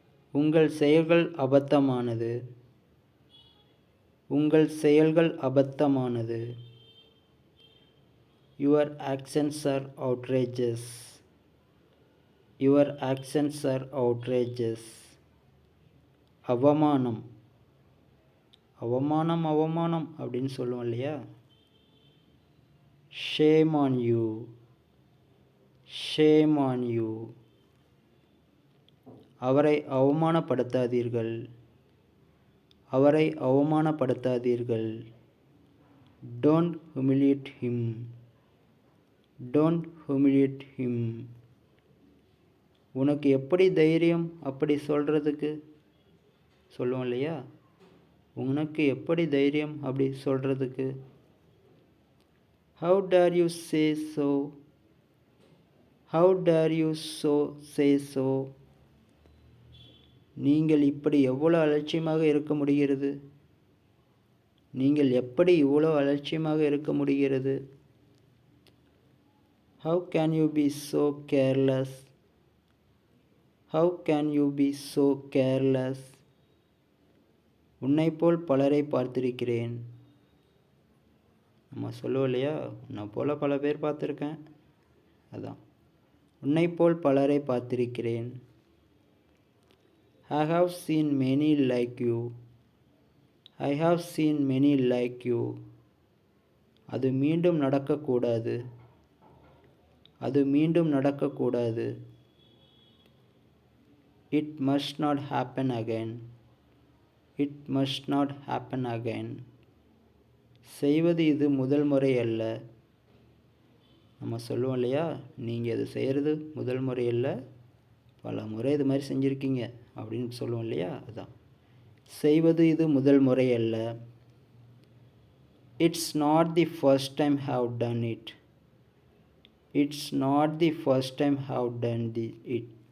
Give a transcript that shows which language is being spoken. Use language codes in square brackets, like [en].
[ta] உங்கள் செயல்கள் அபத்தமானது. உங்கள் செயல்கள் அபத்தமானது. [en] Your actions are outrageous. Your actions are outrageous. [ta] அவமானம். அவமானம் அவமானம் அப்படின்னு சொல்லுவோம் இல்லையா? [en] Shame on you. Shame on you. [ta] அவரை அவமானப்படுத்தாதீர்கள். அவரை அவமானப்படுத்தாதீர்கள். [en] Don't humiliate him. Don't humiliate him. [ta] உனக்கு எப்படி தைரியம் அப்படி சொல்கிறதுக்கு? சொல்லுவோம் இல்லையா? உனக்கு எப்படி தைரியம் அப்படி சொல்கிறதுக்கு? [en] How dare you say so? How dare you say so? [ta] நீங்கள் இப்படி எவ்வளோ அலட்சியமாக இருக்க முடிகிறது? நீங்கள் எப்படி இவ்வளோ அலட்சியமாக இருக்க முடிகிறது? [en] How can you be so careless? How can you be so careless? [ta] உன்னை போல் பலரை பார்த்திருக்கிறேன். நம்ம சொல்லுவோம் இல்லையா? உன்னை போல் பல பேர் பார்த்துருக்கேன். அதான் உன்னை போல் பலரை பார்த்திருக்கிறேன். [en] I have seen many like you. I have seen many like you. [ta] அது மீண்டும் நடக்கக்கூடாது. அது மீண்டும் நடக்கக்கூடாது. [en] It must not happen again. It must not happen again. [ta] செய்வது இது முதல் முறை அல்ல. நம்ம சொல்லுவோம் இல்லையா? நீங்கள் இது செய்கிறது முதல் முறை அல்ல, பல முறை இது மாதிரி செஞ்சுருக்கீங்க அப்படின்னு சொல்லுவோம் இல்லையா? அதுதான் செய்வது இது முதல் முறை அல்ல. [en] It's not the first time have done it. It's not the first time have done it.